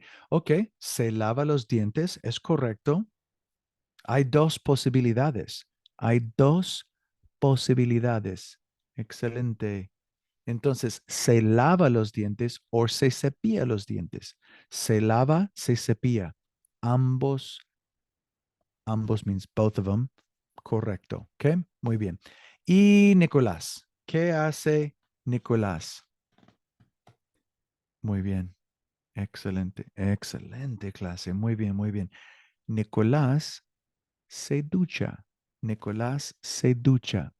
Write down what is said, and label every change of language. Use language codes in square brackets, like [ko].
[es] Ok, se lava los dientes, es correcto. Hay dos posibilidades. Hay dos posibilidades. Excelente. Entonces, se lava los dientes o se cepilla los dientes. Se lava, se cepilla. [en] Ambos, ambos means both of them. [es] Correcto. Ok, muy bien. Y Nicolás, ¿qué hace Nicolás? Muy bien. Excelente, excelente clase. Muy bien, muy bien. Nicolás se ducha. Nicolás se ducha.